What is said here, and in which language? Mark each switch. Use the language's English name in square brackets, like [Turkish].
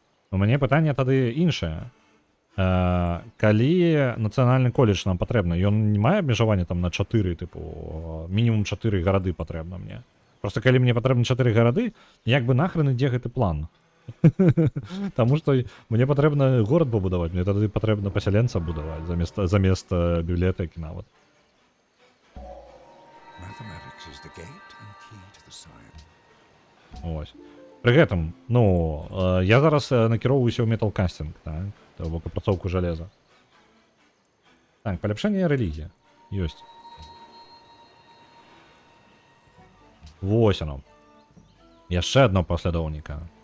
[Belarusian] У мяне пытанне тады іншае. Калі нацыянальны коледж нам патрэбна, ён не мае абмежавання там на 4, тыпу, мінімум 4 гарады патрэбна мне. Просто калі мне патрэбны 4 гарады, як бы нахрен ідзе гэты план? Таму што мне патрэбна горад пабудаваць, мне тады патрэбна пасяленца будаваць замест бібліятэкі нават. [English] Mathematics is the gate and key to the science. [Belarusian] Ось. Пры гэтым, ну, я зараз накіроўваюся ў металкастинг, так? То бок апрацоўку жалеза. Так, паляпшэнне рэлігія. Ёсць. Вось оно. Яшчэ адно паслядоўніка.